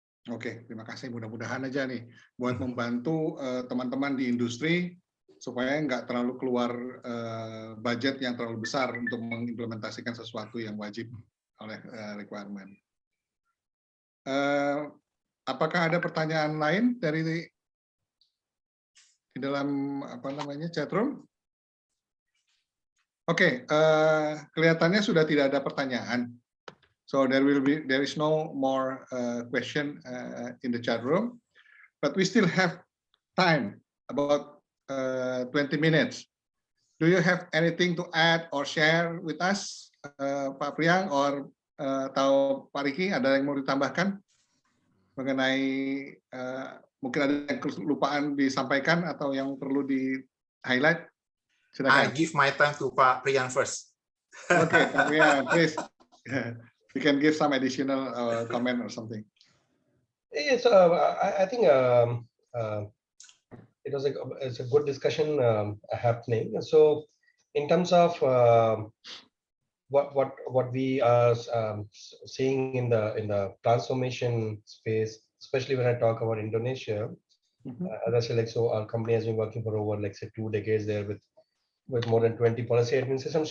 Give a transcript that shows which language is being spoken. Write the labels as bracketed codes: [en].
[id] Oke, terima kasih. Mudah-mudahan aja nih buat membantu teman-teman di industri supaya nggak terlalu keluar budget yang terlalu besar untuk mengimplementasikan sesuatu yang wajib oleh requirement. Apakah ada pertanyaan lain dari di dalam chatroom? Oke, kelihatannya sudah tidak ada pertanyaan. [en] So there is no more question in the chat room, but we still have time, about 20 minutes. Do you have anything to add or share with us, Pak Priang or [id] atau [en] Pak Riki? [id] Ada yang mau ditambahkan mengenai mungkin ada yang kelupaan disampaikan atau yang perlu di highlight? Silakan. [en] I give my time to Pak Priang first. Okay, Pak Priang, please. You can give some additional comment or something. Yes, I think it's a good discussion happening. So, in terms of what we are seeing in the transformation space, especially when I talk about Indonesia, as I said, like, so our company has been working for over, like, say, 2 decades there with more than 20 policy admin systems.